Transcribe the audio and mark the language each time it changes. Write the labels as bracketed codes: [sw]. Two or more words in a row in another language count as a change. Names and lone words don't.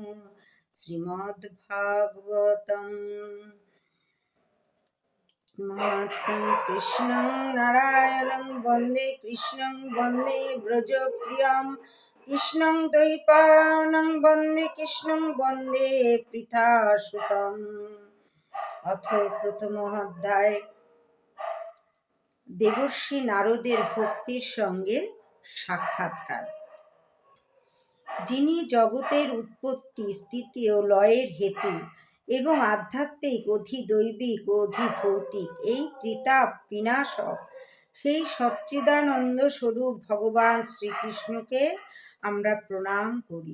[sa] श्रीमद्भागवतम् महात्म्यं कृष्णं नारायणं वन्दे कृष्णं वन्दे व्रजप्रियं कृष्णं द्वैपायनं वन्दे कृष्णं वन्दे पृथासुतम्। अथ प्रथम अध्याय [bn] দেবর্ষি নারদের ভক্তির সঙ্গে সাক্ষাৎকার। যিনি জগতের উৎপত্তি স্থিতি ও লয়ের হেতু এবং আধ্যাত্মিক অধিদৈবিক ও অধিভৌতিক এই ত্রিতাপ বিনাশক সেই সচ্চিদানন্দ স্বরূপ ভগবান শ্রীকৃষ্ণকে আমরা প্রণাম করি।